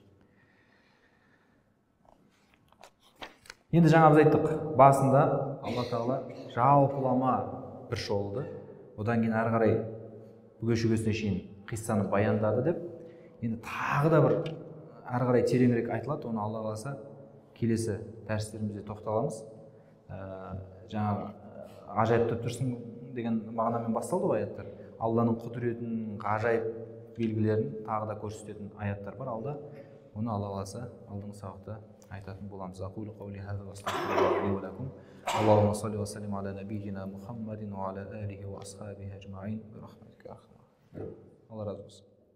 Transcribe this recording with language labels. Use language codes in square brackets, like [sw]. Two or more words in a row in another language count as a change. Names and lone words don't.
[kk] Енді жаңа біз айттық, басында Алла тағала жалпылама бір шолды, одан кейін ары қарай бүге-шүгесіне шейін қиссаны баяндады деп, енді тағы да бір ары қарай тереңірек айтылады, оны Алла қаласа келесі дәрістерімізде тоқталамыз. Жаңағы ғажайып тұрсың деген мағынамен басталды ғой аяттар. Алланың құдіретінің ғажайып белгілерін тағы да көрсететін аяттар бар алда. Оны Алла қаласа алдыңғы сабақта айтатын боламыз. [ar] أقول قولي هذا وأستغفر الله لي ولكم. اللهم صل وسلم على نبينا محمد وعلى آله وأصحابه أجمعين برحمتك يا أرحم الراحمين. [tr] Allah razı olsun.